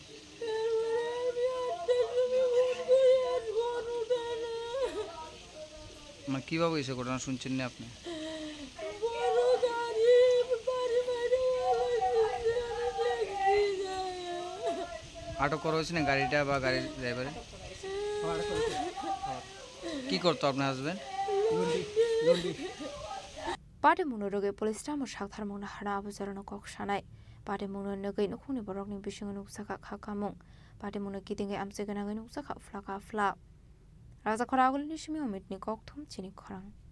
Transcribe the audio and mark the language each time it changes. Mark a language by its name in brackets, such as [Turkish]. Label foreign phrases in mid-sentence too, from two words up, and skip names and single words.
[Bangla] মানে কিভাবে হয়েছে ঘটনা শুনছেন না আপনি? আটক করা হয়েছে না গাড়িটা বা গাড়ির ড্রাইভারে? কি করতো আপনার হাজবেন্ড? [Kok Borok] पाटे मुनो रोगे पुलिस टामो सागथार मुना हाना आबुजारनो कक सानाय पाटे मुनो नगै नखुनि बरकनि बिसिङो नुक्साखा खाकामुं पाटे मुनो गिदिङै आमसे गोनाङै नुक्साखा फ्लाका फ्ला राजा खरागुलनि सिमि अमितनि कक थुम चिनि खरां